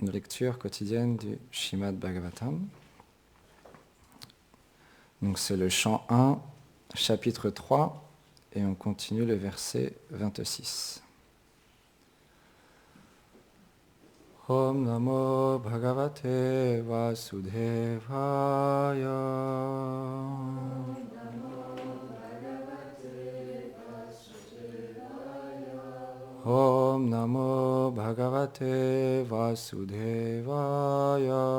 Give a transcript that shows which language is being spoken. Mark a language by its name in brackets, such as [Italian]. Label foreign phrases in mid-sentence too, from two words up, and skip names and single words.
[French] lecture quotidienne du Srimad Bhagavatam. Donc c'est le chant 1, chapitre 3, et on continue le verset 26. [Sanskrit] ॐ नमो भगवते वासुदेवाय. ॐ नमो भगवते वासुदेवाय.